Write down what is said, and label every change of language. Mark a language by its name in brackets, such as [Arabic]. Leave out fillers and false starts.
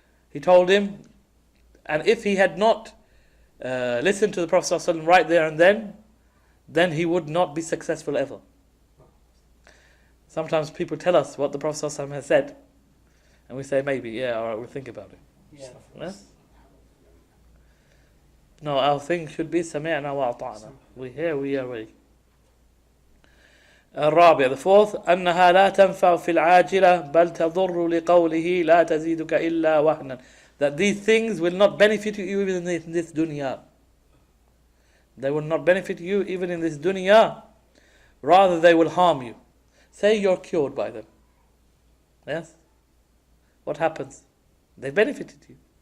[English] He told him, and if he had not listened to the Prophet ﷺ right there and then he would not be successful ever. Sometimes people tell us what the Prophet ﷺ has said, and we say, maybe, yeah, alright, we'll think about it. Yeah. Yes? No, our thing should be [Arabic] سمعنا وأطعنا. [English] We hear, we obey. [Arabic] الرابع, [English] the fourth, [Arabic] أنها لا تنفع في العاجلة بل تضر لقوله لا تزيدك إلا وهنا. [English] That these things will not benefit you even in this dunya. They will not benefit you even in this dunya. Rather, they will harm you. Say you're cured by them. Yes? What happens? They benefited you.